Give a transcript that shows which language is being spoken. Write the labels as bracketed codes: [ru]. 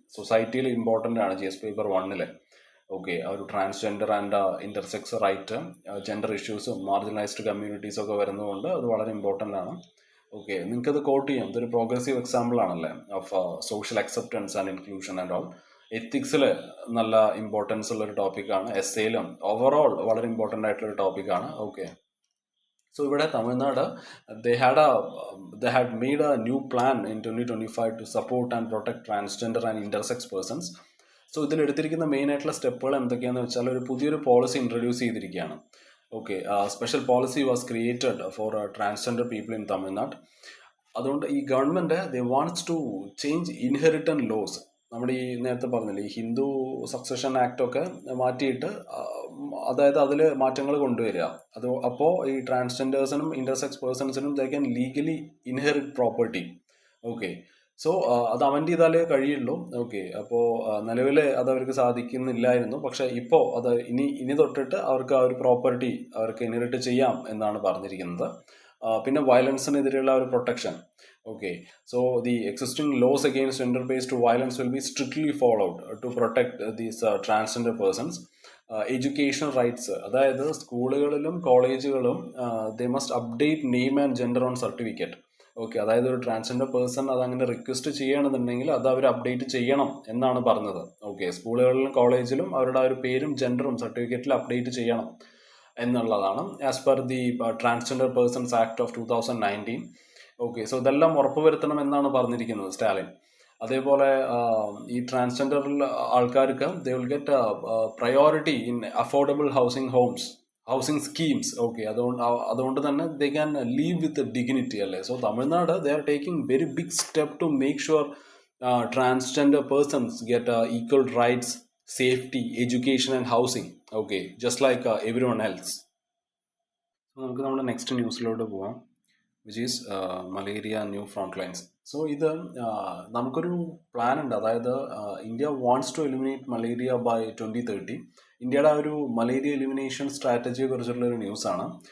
[ml] സൊസൈറ്റിയിൽ ഇമ്പോർട്ടൻ്റ് ആണ് GS paper 1. Okay, ആ ഒരു transgender and intersex right, gender ഇഷ്യൂസും marginalised കമ്മ്യൂണിറ്റീസും ഒക്കെ വരുന്നതുകൊണ്ട് അത് വളരെ ഇമ്പോർട്ടൻ്റ് ആണ്. ഓക്കെ, നിങ്ങൾക്കത് കോട്ട് ചെയ്യാം. ഇതൊരു പ്രോഗ്രസീവ് എക്സാമ്പിൾ ആണല്ലേ [en] Of social acceptance and inclusion and all. [ml] എത്തിക്സിൽ നല്ല ഇമ്പോർട്ടൻസ് ഉള്ളൊരു ടോപ്പിക്കാണ്. എസ്സേയിലും ഓവറോൾ വളരെ ഇമ്പോർട്ടൻ്റ് ആയിട്ടുള്ളൊരു ടോപ്പിക്കാണ്. ഓക്കെ, സോ ഇവിടെ [en] Tamil Nadu they had made a new plan in 2025 to support and protect transgender and intersex persons. [ml] So ഇതിലെടുത്തിരിക്കുന്ന main ആയിട്ടുള്ള സ്റ്റെപ്പുകൾ എന്തൊക്കെയാണെന്ന് വെച്ചാൽ ഒരു പുതിയൊരു പോളിസി ഇൻട്രൊഡ്യൂസ് ചെയ്തിരിക്കുകയാണ്. [en] Okay, special policy was created for transgender people in Tamil Nadu. [ml] അതുകൊണ്ട് ഈ [en] Government they wants to change inheritance laws. [ml] നമ്മുടെ ഈ നേരത്തെ പറഞ്ഞില്ലേ ഈ ഹിന്ദു സക്സഷൻ ആക്റ്റൊക്കെ മാറ്റിയിട്ട് അതായത് അതിൽ മാറ്റങ്ങൾ കൊണ്ടുവരിക. അത് അപ്പോൾ ഈ ട്രാൻസ്ജെൻഡേഴ്സിനും intersex പേഴ്സൺസിനും [en] They can legally inherit property. [ml] Okay, so അത് അമെൻഡ് ചെയ്താലേ കഴിയുള്ളൂ. ഓക്കെ, അപ്പോൾ നിലവിൽ അത് അവർക്ക് സാധിക്കുന്നില്ലായിരുന്നു. പക്ഷേ ഇപ്പോൾ അത് ഇനി തൊട്ടിട്ട് അവർക്ക് ആ ഒരു പ്രോപ്പർട്ടി അവർക്ക് ഇൻഹെറിറ്റ് ചെയ്യാം എന്നാണ് പറഞ്ഞിരിക്കുന്നത്. പിന്നെ വയലൻസിനെതിരെയുള്ള ഒരു protection. [en] Okay, so the existing laws against gender-based violence will be strictly followed to protect these transgender persons. Education rights, [ml] അതായത് സ്കൂളുകളിലും കോളേജുകളും [en] they must update name and gender on certificate. [ml] Okay, അതായത് ഒരു ട്രാൻസ്ജെൻഡർ പേഴ്സൺ അതങ്ങനെ request ചെയ്യണമെന്നുണ്ടെങ്കിൽ അത് അവർ update ചെയ്യണം എന്നാണ് പറഞ്ഞത്. ഓക്കെ, സ്കൂളുകളിലും കോളേജിലും അവരുടെ ആ ഒരു പേരും ജെൻഡറും സർട്ടിഫിക്കറ്റിൽ അപ്ഡേറ്റ് ചെയ്യണം എന്നുള്ളതാണ് [en] As per the transgender persons act of 2019. [ml] Okay, so ഇതെല്ലാം ഉറപ്പുവരുത്തണം എന്നാണ് പറഞ്ഞിരിക്കുന്നത് സ്റ്റാലിൻ. അതേപോലെ ഈ ട്രാൻസ്ജെൻഡർ ആൾക്കാർക്ക് [en] They will get priority in affordable housing schemes. Okay, [ml] അതുകൊണ്ട് തന്നെ [en] They can live with dignity അല്ലേ. So Tamil Nadu they are taking very big step to make sure transgender persons get equal rights, safety, education and housing. Okay, just like everyone else. [ml] So നമുക്ക് നമ്മുടെ next ന്യൂസിലോട്ട് പോവാം, [en] Which is malaria new front lines. [ml] So ഇത് നമുക്കൊരു plan ഉണ്ട്. അതായത് [en] India wants to eliminate malaria by 2030. [ml] ഇന്ത്യയുടെ ആ ഒരു മലേറിയ എലിമിനേഷൻ സ്ട്രാറ്റജിയെ കുറിച്ചുള്ളൊരു ന്യൂസാണ്.